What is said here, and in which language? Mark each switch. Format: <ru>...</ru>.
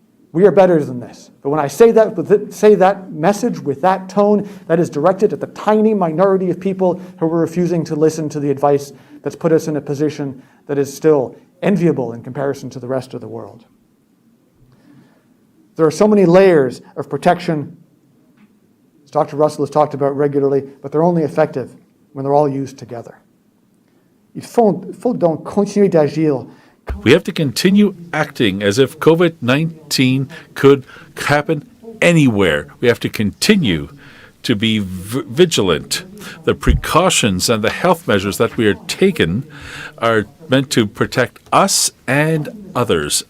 <en>We are better than this. But when I say that message with that tone, that is directed at the tiny minority of people who are refusing to listen to the advice that's put us in a position that is still enviable in comparison to the rest of the world. There are so many layers of protection, as Dr. Russell has talked about regularly, but they're only effective when they're all used together.</en> <fr>Il faut donc continuer d'agir.</fr> <en>We have to continue acting as if COVID-19 could happen anywhere. We have to continue to be vigilant. The precautions and the health measures that we are taking are meant to protect us and others.</en>